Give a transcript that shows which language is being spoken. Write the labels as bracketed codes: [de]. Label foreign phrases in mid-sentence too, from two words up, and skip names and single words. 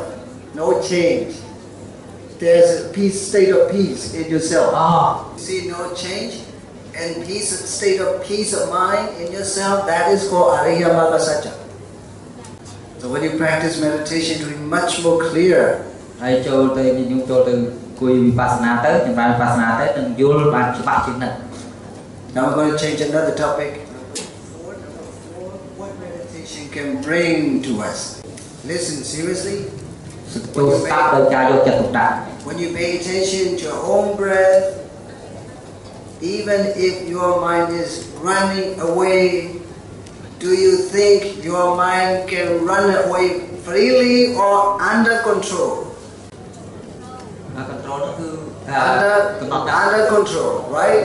[en] No change. There's a peace, state of peace in yourself. See no change and peace, state of peace of mind in yourself. That is called [pi] Ariya Magga Satcha. [en] So when you practice meditation, it will be much more clear. [km] Aiចូលទៅខ្ញុំចូលទៅគួយវិបស្សនាទៅខ្ញុំបានវិបស្សនាទៅនឹងយល់បានច្បាស់ជាងនេះ [en] Now I'm going to change another topic. What meditation can bring to us? Listen seriously. [km] ចូលស្ដាប់ដោយការយកចិត្តទុកដាក់ [en] When you pay attention to your own breath, even if your mind is running away, do you think your mind can run away freely or under control? Under control, right?